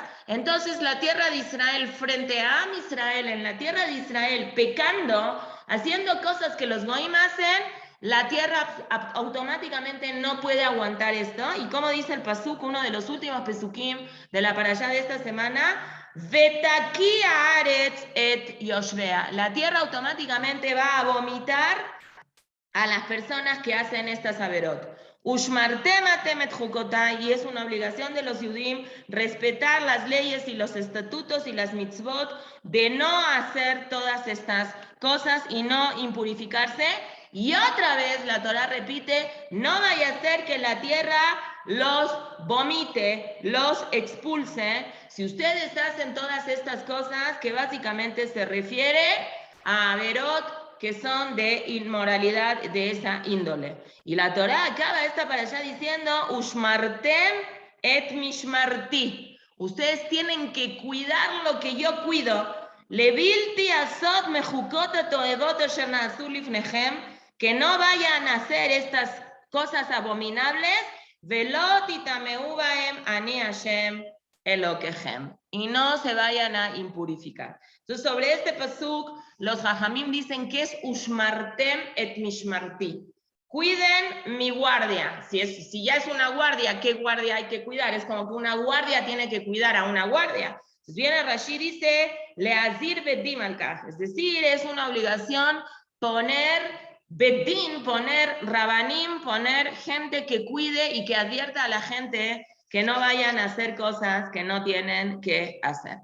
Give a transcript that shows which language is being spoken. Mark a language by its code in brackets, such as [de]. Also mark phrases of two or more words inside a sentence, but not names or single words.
[es] Entonces la tierra de Israel frente a Am Israel, en la tierra de Israel, pecando, haciendo cosas que los goim hacen, la tierra automáticamente no puede aguantar esto. Y como dice el pasuk, uno de los últimos pesukim de la parashá de esta semana, [he] ותקא הארץ את ישביה. [es] La tierra automáticamente va a vomitar a las personas que hacen estas averot. [he] ושמרתם אתם את חקתי, [es] y es una obligación de los yudim respetar las leyes y los estatutos y las mitzvot, de no hacer todas estas cosas y no impurificarse. Y otra vez la Torah repite, no vaya a ser que la tierra los vomite, los expulse, si ustedes hacen todas estas cosas, que básicamente se refiere a averot, que son de inmoralidad de esa índole. Y la Torah acaba esta para allá diciendo, [he] ושמרתם את משמרתי. [es] Ustedes tienen que cuidar lo que yo cuido. [he] לבלתי עשות מחקות תועבות אשר נעשו לפניכם, [es] que no vayan a hacer estas cosas abominables, [he] ולא תטמאו בהם אני השם אלקיכם, [es] y no se vayan a impurificar. Entonces, sobre este pasuk, los Jajamim dicen que es [he] ושמרתם את משמרתי. [es] Cuiden mi guardia. Si ya es una guardia, ¿qué guardia hay que cuidar? Es como que una guardia tiene que cuidar a una guardia. Entonces viene Rashi y dice, [he] להזהיר בדין על כך. [es] Es decir, es una obligación poner bedín, poner rabanim, poner gente que cuide y que advierta a la gente que no vayan a hacer cosas que no tienen que hacer.